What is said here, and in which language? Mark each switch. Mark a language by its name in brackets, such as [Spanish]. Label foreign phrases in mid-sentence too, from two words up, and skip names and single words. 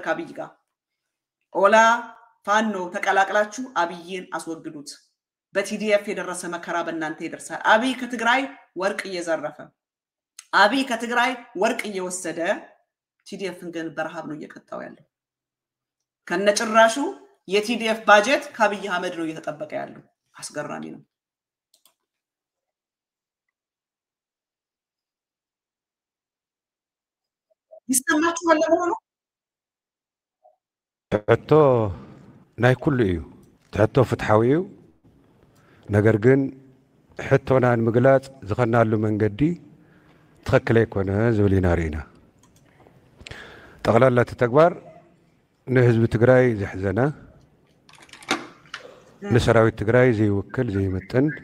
[Amharic] ከአብይ ጋር ኦላ ፋኖ ተቀላቅላችሁ አብይን አስወግዱት። በቲዲኤፍ የደረሰ መከራ በእናንተ ይደርሳል። አብይ ከትግራይ ወርቅ እየዘረፈ አብይ ከትግራይ ወርቅ እየወሰደ ቲዲኤፍን ግን በረሃብ ነው እየቀጣው ያለው። ከነጭራሹ የቲዲኤፍ ባጀት ከአብይ አህመድ ነው እየተጠበቀ ያለው። አስገራሚ ነው። ይሰማችኋል ለመሆኑ? [Tigrinya] ትሕቶ ናይ ኩሉ እዩ ትሕቶ ፍትሓዊ እዩ ነገር ግን ሕቶና ንምግላጽ ዝኸናሉ መንገዲ ትኽክል ኣይኮነ ዝብል ኢና ርኢና ጠቕላላ እቲ ተግባር ንህዝቢ ትግራይ ዘሕዘነ ንሰራዊት ትግራይ ዘይውክል ዘይምጥን